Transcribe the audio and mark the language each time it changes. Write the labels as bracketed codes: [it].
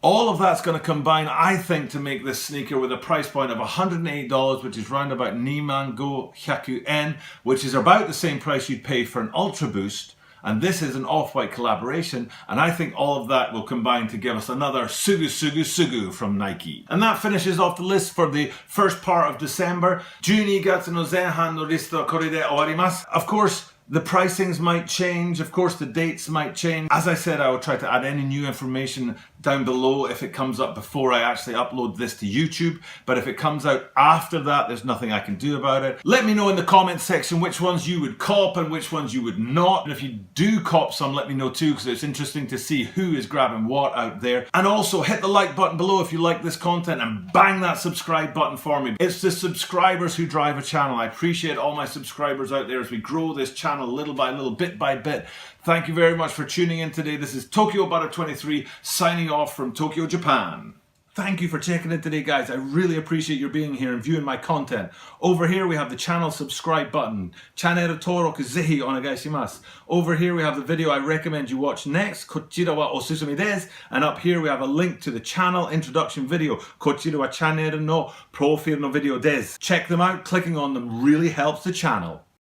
[en] All of that's going to combine, I think, to make this sneaker with a price point of $108, which is round about Niman Go Hyaku-en, which is about the same price you'd pay for an Ultra Boost. And this is an Off-White collaboration, and I think all of that will combine to give us another Sugu from Nike. And that finishes off the list for the first part of December. [ja] 12月前半のリストはこれで終わります。 [en] Of course, the pricings might change, of course the dates might change. As I said, I will try to add any new information down below if it comes up before I actually upload this to YouTube. But if it comes out after that, there's nothing I can do about it. Let me know in the comments section which ones you would cop and which ones you would not. And if you do cop some, let me know too, because it's interesting to see who is grabbing what out there. And also hit the like button below if you like this content, and bang that subscribe button for me. It's the subscribers who drive a channel. I appreciate all my subscribers out there as we grow this channel little by little, bit by bit. Thank you very much for tuning in today. This is Tokyo Butter 23 signing off from Tokyo, Japan. Thank you for checking in today, guys. I really appreciate your being here and viewing my content. Over here, we have the channel subscribe button. [ja] Channel登録ぜひお願いします. [en] Over here, we have the video I recommend you watch next. [ja] こちらはおすすめです. [en] And up here, we have a link to the channel introduction video. [ja] こちらはチャンネルのプロフィールのビデオです. [en] Check them out. Clicking on them really helps the channel.